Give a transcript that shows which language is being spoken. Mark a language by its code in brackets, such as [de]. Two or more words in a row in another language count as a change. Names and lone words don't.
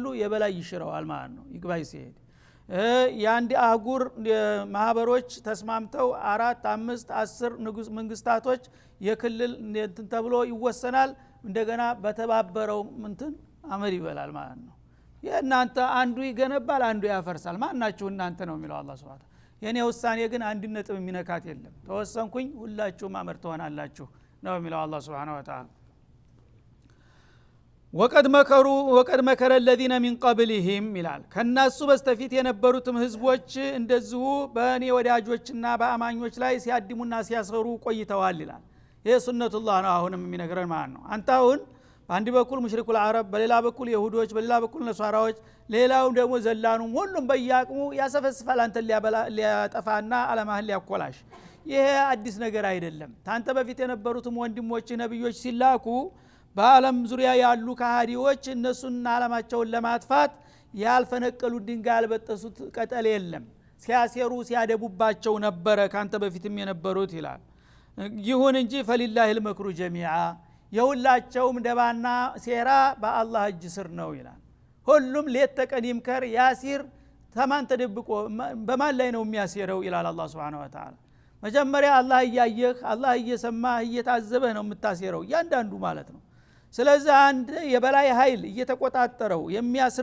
[am] የበላይ ይሽረዋል ማለት ነው ይግባኝ ሲሄድ ያንዲ አህጉር ማህበሮች ተስማምተው 4 5 10 ንጉስ መንግስታቶች የክልል እንትን ተብሎ ይወሰናል እንደገና በተባበረው እንትን አመር ይበላል ማለት ነው የእናንተ አንዱ ይገነባል አንዱ ያፈርሳል ማናችሁ እናንተ ነው የሚለው አላህ [ar] سبحانه وتعالى [am] የኔ ውሳኔ ግን አንድ ነጥብ የሚነካት የለም ተወሰንኩኝ ሁላችሁም አመር ትሆናላችሁ ነው የሚለው አላህ [ar] سبحانه وتعالى وقد مكر الذين من قبلهم [am] ይላል ከናሱ በስተፊት የነበሩትም ህዝቦች እንደዚሁ በእኔ ወዳጆችና በአማኞች ላይ ሲያድሙና ሲያሰሩ ቆይተዋል ይላል ይሄ ሱነቱላህ ነው አሁንም የሚነግረን ማለት ነው አንተ አሁን በአንድ በኩል [ar] مشركو العرب [am] በሌላ በኩል ይሁዶች በሌላ በኩል ነሷራዎች ሌላው ደግሞ ዘላኑ ሁሉም በያቅሙ ያሰፈስፋል አንተ ሊያጠፋና አለማህል ሊያኮላሽ ይሄ አዲስ ነገር አይደለም ታንተ በፊት የነበሩትም ወንድሞች ነብዮች ሲላኩ በአለም ዙሪያ ያሉ ካህዲዎች እነሱና አለማቸውን ለማጥፋት ያልፈነቀሉ ድንጋይ ያልበጠሱት ቀጠል የለም ሲያሴሩ ሲያደቡባቸው ነበረ ካንተ በፊትም የነበሩት ይላል ይሁን እንጂ [ar] فلله المكر جميعا [am] የሁላቸውም ደባና ሴራ በአላህ እጅ ስር ነው ይላል ሁሉም ሌት ተቀን ይምከር ያሲር ተማን ተደብቆ በማን ላይ ነው የሚያሲረው ይላል አላህ Subhanahu [ar] وتعالى [am] መጀመሪያ አላህ እያየህ አላህ እየሰማህ እየታዘበህ ነው የምታሲረው ያንዳንዱ ማለት ነው ስለዚህ አንድ የበላይ ኃይል እየተቆጣጠረው የሚያስር